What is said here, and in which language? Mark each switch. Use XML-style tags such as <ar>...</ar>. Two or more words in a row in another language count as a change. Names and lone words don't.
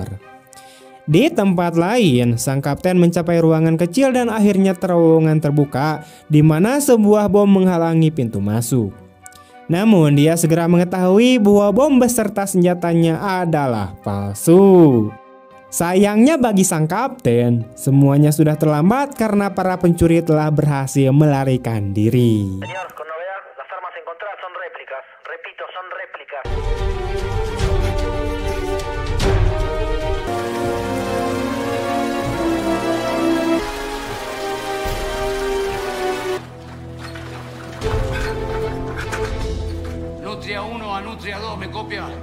<id>Di tempat lain, sang kapten mencapai ruangan kecil dan akhirnya terowongan terbuka di mana sebuah bom menghalangi pintu masuk. Namun dia segera mengetahui bahwa bom beserta senjatanya adalah palsu. Sayangnya bagi sang kapten, semuanya sudah terlambat karena para pencuri telah berhasil melarikan diri.</id> <es>Señor, con novedad, las armas encontradas son réplicas. Repito, son réplicas. Nutria 1 a Nutria 2, ¿me copia?</es>